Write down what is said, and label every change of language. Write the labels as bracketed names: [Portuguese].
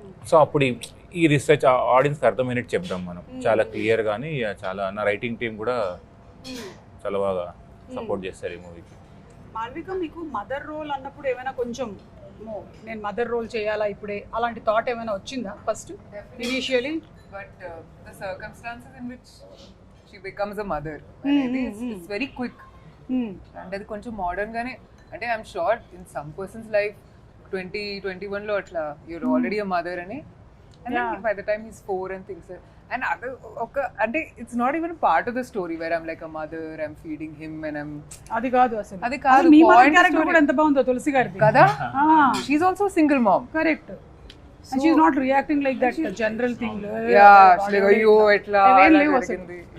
[Telugu] So అప్పుడు ఈ research ఆడియన్స్కి అర్థమైనట్టు చెప్దాం మనం చాలా క్లియర్. కానీ చాలా నా రైటింగ్ టీం కూడా చాలా బాగా సపోర్ట్ చేస్తారు ఈ మూవీకి. మాల్విక, మీకు మదర్ రోల్ అన్నప్పుడు ఏమైనా కొంచెం నేను మదర్ రోల్ చేయాలా ఇప్పుడే అలాంటి థాట్ ఏమైనా వచ్చిందా first initially? [English] But the circumstances in which she becomes a mother, it's very quick. And [Telugu] అది కొంచెం మోడర్న్ గానే, అంటే [English] I'm sure in some persons life 2021 లో అట్లా you're already a mother [Telugu] అని, [English] And by the time he's 4 and things. And [Telugu] ఒక అంటే [English] it's not even part of the story where I'm like a mother, I'm feeding him and I'm, [Telugu] అది కాదు అసలు. అది కాదు. మీ మదర్ క్యారెక్టర్ కూడా ఎంత బాగుందో తులసి గారిది కదా. [English] She's also single mom. [Telugu] Correct. [English] And she's not reacting like that general thing. Yeah, like [Telugu] అయ్యో ఎట్లా జరిగింది.